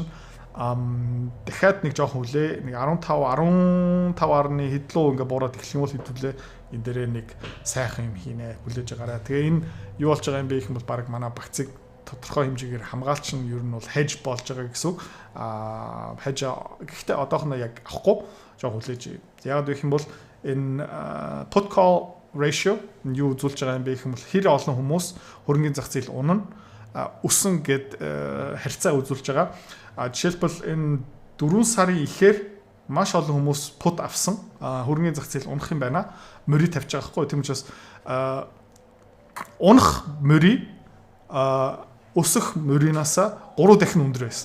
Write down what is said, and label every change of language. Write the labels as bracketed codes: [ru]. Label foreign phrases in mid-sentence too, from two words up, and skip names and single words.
[mn] Дахиад нэг жоохон хүлээ нэг 15.7 ингээ буураад эхлэх юм бол хэдүүлээ энэ дээрээ нэг сайхан юм хийнэ хүлээж байгаарай. Тэгээ энэ юу болж байгаа юм бэ гэх юм бол баг манай багцыг тодорхой хэмжээгээр хамгаалч нь ер нь бол hedge болж байгаа гэсэн үг. Hedge гэхдээ одоохоно яг авахгүй жоохон хүлээж. Яг гэх юм бол энэ [en] put call ratio [mn] юу үзүүлж байгаа юм бэ гэх юм бол хэр олон хүмүүс хөрөнгөний зах зээл унана өсөн гэд харьцаа үзүүлж байгаа. Жишээлбэл энэ 4 сарын ихээр маш олон хүмүүс put авсан хөрөнгөний зах зээл унах юм байна. Мөрий тавьж байгаа хгүй. Тийм учраас унах мөрий өсөх мөрийнаас 3 дахин өндөр байсан.